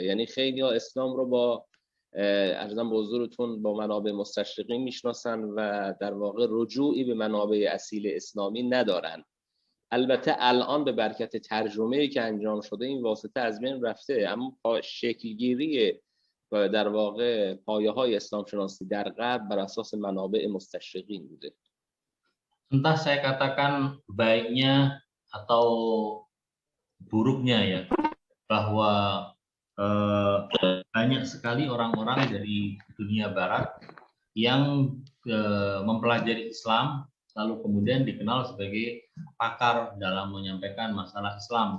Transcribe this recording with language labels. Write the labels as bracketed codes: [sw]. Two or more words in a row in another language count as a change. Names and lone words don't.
[fa] یعنی خیلی ها اسلام رو با ارزم به حضورتون با منابع مستشرقین میشناسن و در واقع رجوعی به منابع اصیل اسلامی ندارن. البته الان به برکت ترجمه‌ای که انجام شده این واسطه از بین رفته، اما شکلگیری در واقع پایه‌های اسلام شناسی در غرب بر اساس منابع مستشرقین بوده. [id] Entah saya katakan baiknya atau buruknya ya, bahwa banyak sekali orang-orang dari dunia barat yang mempelajari Islam, lalu kemudian dikenal sebagai pakar dalam menyampaikan masalah Islam.